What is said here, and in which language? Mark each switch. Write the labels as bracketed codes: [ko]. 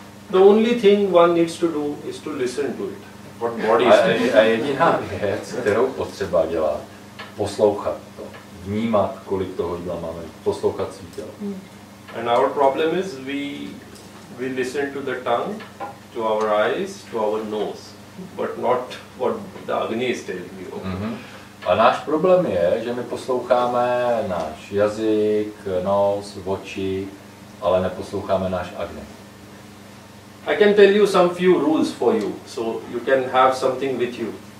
[en] The only thing one needs to do is to listen to it. What body is saying. [cs] A jediná věc, kterou potřeba dělat, poslouchat to, vnímat, kolik toho jídla máme, poslouchat svý tělo. [en] And our problem is we listen to the tongue, to our eyes, to our nose, but not what the Agni is telling you. [cs] A náš problém je, že my posloucháme náš jazyk, nos, oči, ale neposloucháme náš Agni. [en] I can tell you some few rules for you, so you can have something with you.